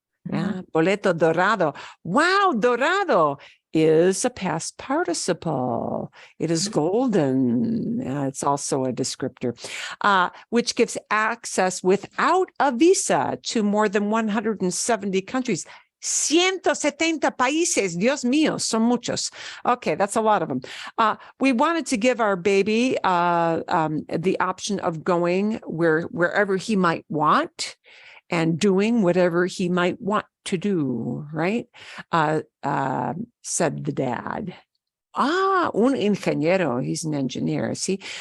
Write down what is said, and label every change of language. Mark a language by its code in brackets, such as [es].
[en] Yeah, boleto dorado. Wow, dorado is a past participle. It is golden. It's also a descriptor, which gives access without a visa to more than 170 countries. [es] 170 países, Dios mío, son muchos. [en] Okay, that's a lot of them. We wanted to give our baby the option of going wherever he might want and doing whatever he might want to do, right? Said the dad. [es] Un ingeniero, [en] he's an engineer, see?